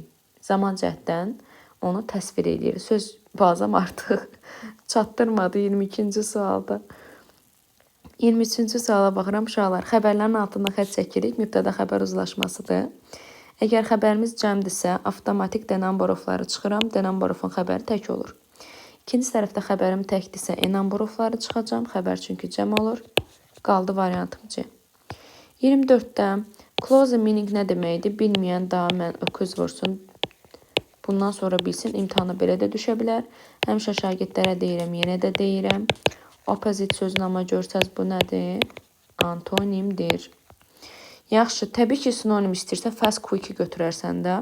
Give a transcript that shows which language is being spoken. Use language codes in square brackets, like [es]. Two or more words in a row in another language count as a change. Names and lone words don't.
[az] Zaman cəhddən onu təsvir edir. Söz bazam artıq çatdırmadı 22-ci sualda. 23-cü suala baxıram, uşaqlar. Xəbərlərin altından xətt çəkirik, mübtəda xəbər uzlaşmasıdır. Əgər xəbərimiz cəmdirsə, avtomatik [en] the number of-ları [az] çıxıram, [en] the number of-un [az] xəbəri tək olur. İkinci tərəfdə xəbərim təkdirsə, [en] number of-ları [az] çıxacam, xəbər çünki cəm olur. Qaldı variantım C. 24-də [en] close meaning [az] nə deməkdir? Bilməyən daha mən öküz vursun. Bundan sonra bilsin, imtihana belə də düşə bilər. Həmişə şagirdlərə deyirəm, yenə də deyirəm. Opposite sözünü amma görsəz bu nədir? Antonimdir. Yaxşı, təbii ki, sinonim istəyirsə, [en] fast, quick [az] götürərsən də.